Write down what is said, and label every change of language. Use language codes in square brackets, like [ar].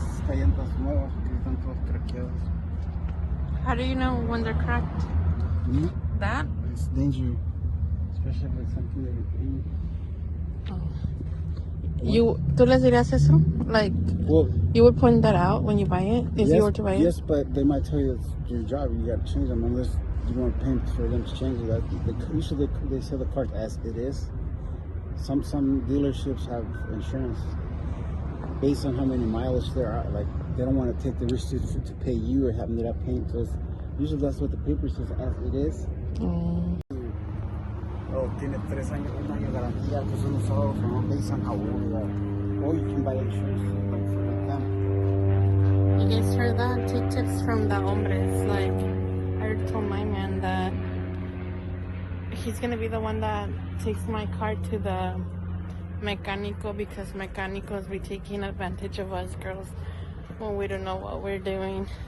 [es] Llantas nuevas que están todas craqueadas. [en] How do you know when they're cracked? Mm-hmm. That? It's dangerous, especially if it's something that you eat. [es] ¿Tú les dirías eso? Like, [en] well, you would point that out when you buy it? If you were to buy it? Yes, but they might tell you it's your job. You got to change them unless you want to pay for them to change it. Usually they sell the cars as it is. Some dealerships have insurance based on how many mileage there are. Like, they don't want to take the risk to pay you or having that paying. So usually that's what the paper says as it is. [es] Oh, tiene 3 años, 1 año de garantía, que son usados, [en] no based on how old they are. Or you can buy insurance like for them. You guys heard that? Take tips from the hombres. Like, I already told my man that he's gonna be the one that takes my car to the mecánico, because mechanicos be taking advantage of us girls when we don't know what we're doing.